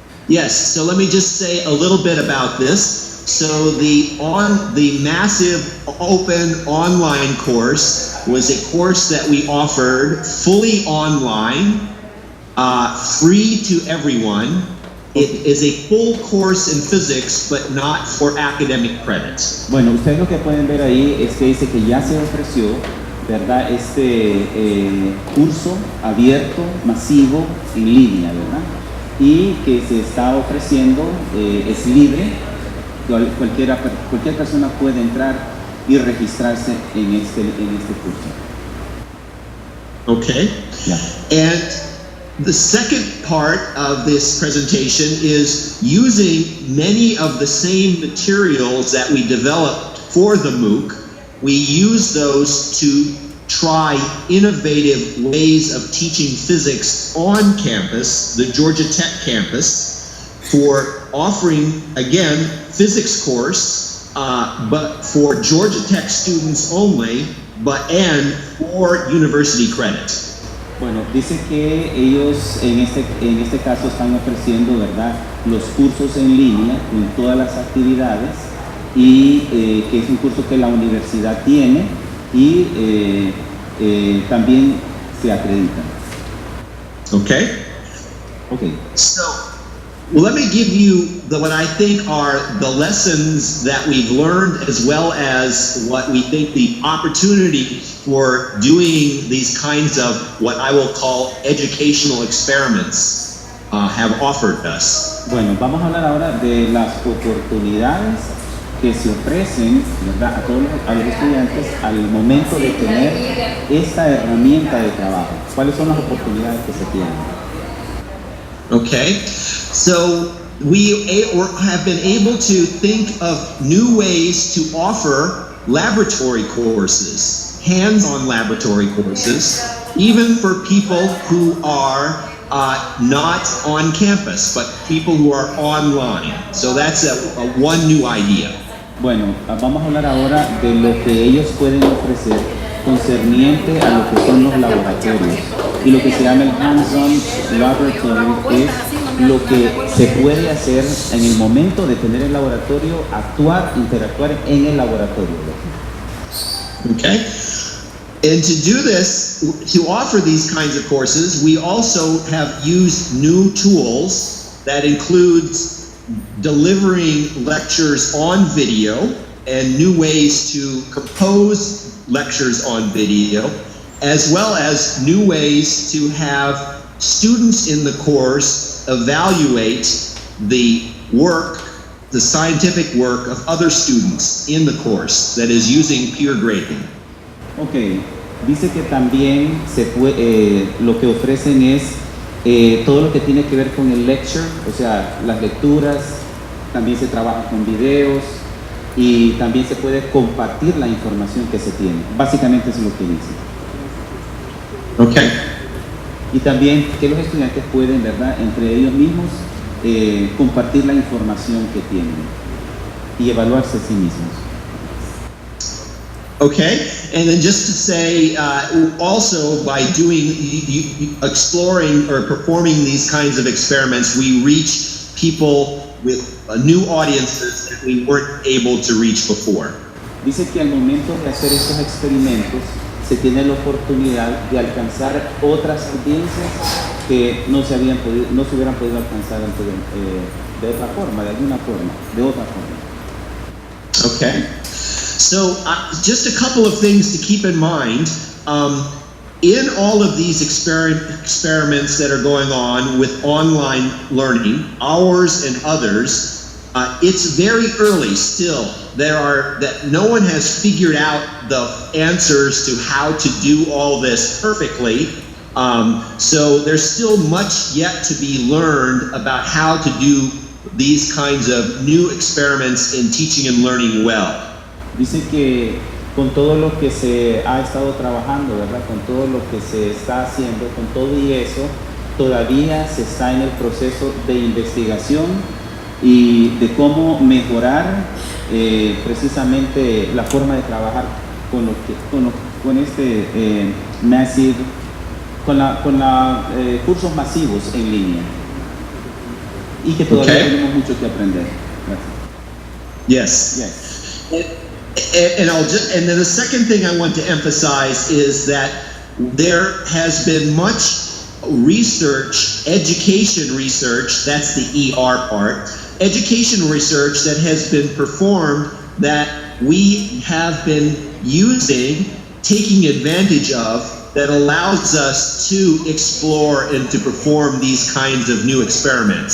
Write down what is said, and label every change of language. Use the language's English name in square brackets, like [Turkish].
[English] Yes, so let me just say a little bit about this. So the massive open online course was a course that we offered fully online, free to everyone. It is a full course in physics, but not for academic credits. [Spanish] Bueno, ustedes lo que pueden ver ahí es que dice que ya se ofreció, ¿verdad? Este curso abierto, masivo, en línea, ¿verdad? Y que se está ofreciendo, es libre, cualquier persona puede entrar y registrarse en este curso. [English] Okay. Yeah. And the second part of this presentation is using many of the same materials that we developed for the MOOC. We use those to try innovative ways of teaching physics on campus, the Georgia Tech campus, for offering, again, physics course, but for Georgia Tech students only, and for university credit. [Spanish] Bueno, dice que ellos en este caso están ofreciendo, ¿verdad?, los cursos en línea con todas las actividades y que es un curso que la universidad tiene y también se acreditan. [English] Okay. Okay. So, well, let me give you what I think are the lessons that we've learned, as well as what we think the opportunity for doing these kinds of what I will call educational experiments have offered us. [Spanish] Bueno, vamos a hablar ahora de las oportunidades que se ofrecen, ¿verdad?, a los estudiantes al momento de tener esta herramienta de trabajo. ¿Cuáles son las oportunidades que se tienen? [English] Okay, so we have been able to think of new ways to offer laboratory courses, hands-on laboratory courses, even for people who are not on campus, but people who are online. So that's one new idea. [Spanish] Bueno, vamos a hablar ahora de lo que ellos pueden ofrecer concerniente a lo que son los laboratorios. Y lo que se llama el [English] hands-on laboratory [Spanish] es lo que se puede hacer en el momento de tener el laboratorio, actuar, interactuar en el laboratorio. [English] Okay. And to do this, to offer these kinds of courses, we also have used new tools that includes delivering lectures on video and new ways to compose lectures on video, as well as new ways to have students in the course evaluate the work, the scientific work of other students in the course that is using peer grading. [Spanish] Ok, dice que también lo que ofrecen es todo lo que tiene que ver con el lecture, o sea, las lecturas, también se trabaja con videos y también se puede compartir la información que se tiene. Básicamente eso es lo que dice. [English] Okay. [Spanish] Y también que los estudiantes pueden, ¿verdad?, entre ellos mismos compartir la información que tienen y evaluarse a sí mismos. [English] Okay, and then just to say, also by doing, exploring or performing these kinds of experiments, we reach people with new audiences that we weren't able to reach before. [Spanish] Dice que al momento de hacer estos experimentos se tiene la oportunidad de alcanzar otras audiencias que no se hubieran podido alcanzar antes de otra forma, de alguna forma, de otra forma. [English] Okay. So just a couple of things to keep in mind. In all of these experiments that are going on with online learning, ours and others, it's very early still. that no one has figured out the answers to how to do all this perfectly. So there's still much yet to be learned about how to do these kinds of new experiments in teaching and learning well. [Spanish] Dice que con todo lo que se ha estado trabajando, ¿verdad? Con todo lo que se está haciendo, con todo y eso, todavía se está en el proceso de investigación y de cómo mejorar precisamente la forma de trabajar con este massive, con cursos masivos en línea, y que todavía tenemos mucho que aprender. Gracias. [English] Yes. And then the second thing I want to emphasize is that there has been much research, education research, that's the ER part, education research that has been performed that we have been using, taking advantage of, that allows us to explore and to perform these kinds of new experiments.